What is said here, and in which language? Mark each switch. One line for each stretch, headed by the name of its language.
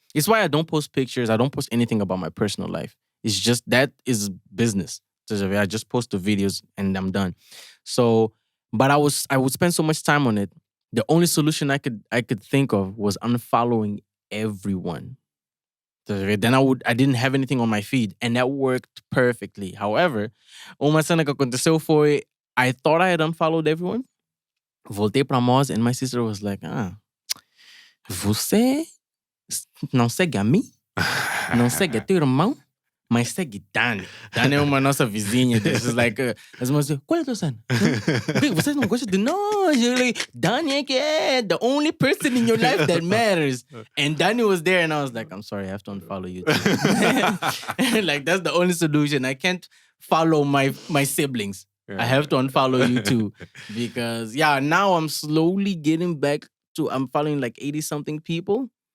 English: It's why I don't post pictures. I don't post anything about my personal life. It's just that is business.
Portuguese: Tá já ver?
English: I just post the videos and I'm done. So, but I would spend so much time on it. The only solution I could think of was unfollowing everyone. Then I didn't have anything on my feed, and that worked perfectly. However,
Portuguese: uma cena que aconteceu foi
English: I thought I had unfollowed everyone.
Portuguese: Voltei pra Moz,
English: and my sister was like,
Portuguese: você não segue a mim? Não segue a teu irmão? Mas segue Dani. Dani é uma nossa vizinha.
English: This is like,
Portuguese: as irmãs dizem, qual é a tua cena? O que vocês não gostam de nós? Like, Dani é que é
English: the only person in your life that matters. And Dani was there and I was like, I'm sorry, I have to unfollow you too. Like, that's the only solution. I can't follow my siblings. I have to unfollow you too. Because, now I'm slowly getting back to, I'm following like 80-something people.